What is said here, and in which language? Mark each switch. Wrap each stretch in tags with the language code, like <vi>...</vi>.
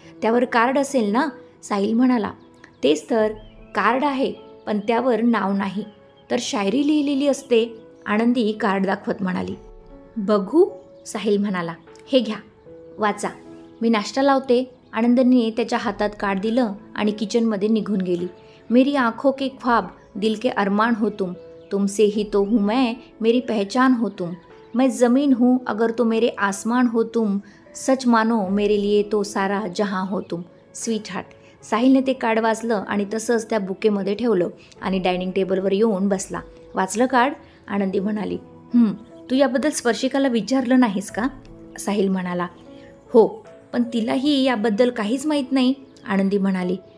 <mr>त्यावर कार्ड असेल ना, साहिल म्हणाला. तेच तर, कार्ड आहे पण त्यावर नाव नाही, तर शायरी लिहिलेली असते, आनंदी कार्ड दाखवत म्हणाली. बघू, साहिल म्हणाला. हे घ्या, वाचा, मी नाश्ता लावते. आनंदीने त्याच्या हातात कार्ड दिलं आणि किचनमध्ये निघून गेली.</mr> <hi>मेरी आँखों के ख्वाब, दिल के अरमान हो तुमसे ही तो हूँ मैं, मेरी पहचान हो तुम, मैं ज़मीन हूँ अगर तो मेरे आसमान हो तुम, सच मानो मेरे लिए तो सारा जहां हो तुम, स्वीट हार्ट.</hi> <mr>साहिलने ते कार्ड वाचलं आणि तसंच त्या बुकेमध्ये ठेवलं आणि डायनिंग टेबलवर येऊन बसला. वाचलं कार्ड? आनंदी म्हणाली. तू याबद्दल स्पर्शिकाला विचारलं नाहीस का? साहिल म्हणाला. हो, पण तिलाही याबद्दल काहीच माहीत नाही, आनंदी म्हणाली.</mr>